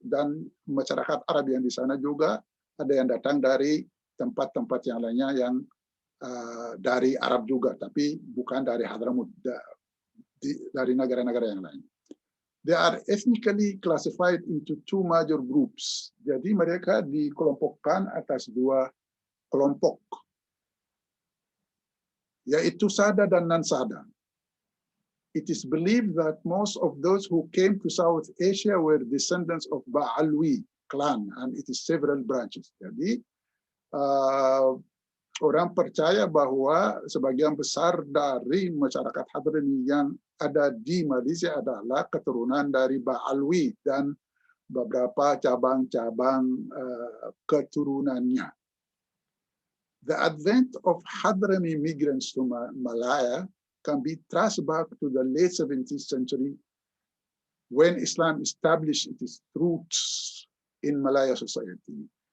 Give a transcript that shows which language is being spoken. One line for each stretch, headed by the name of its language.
Indonesian: Dan masyarakat Arab yang di sana juga ada yang datang dari tempat-tempat yang lainnya yang dari Arab juga, tapi bukan dari Hadramaut, dari negara-negara yang lain.
English: They are ethnically classified into two major groups.
Indonesian: Jadi mereka dikelompokkan atas dua kelompok, yaitu Sada dan non-Sada.
English: It is believed that most of those who came to South Asia were descendants of Ba'alwi clan, and it is several branches.
Indonesian: Jadi orang percaya bahwa sebagian besar dari masyarakat Hadrami yang ada di Malaysia adalah keturunan dari Ba'alwi dan beberapa cabang-cabang keturunannya.
English: The advent of Hadrami migrants to Malaya can be traced back to the late 17th century when Islam established its roots in Malaya society.